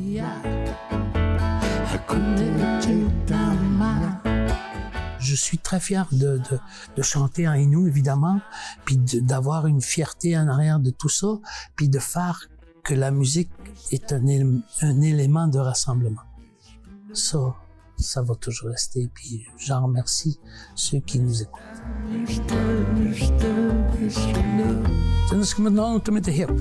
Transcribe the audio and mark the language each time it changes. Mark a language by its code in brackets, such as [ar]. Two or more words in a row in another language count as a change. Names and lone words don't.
[fr] Je suis très fier de chanter en Innu, évidemment, puis d'avoir une fierté en arrière de tout ça, puis de faire que la musique est un élément de rassemblement. Ça, ça va toujours rester. Puis j'en remercie ceux qui nous écoutent. [sv] Sen ska man ha något som heter hipp.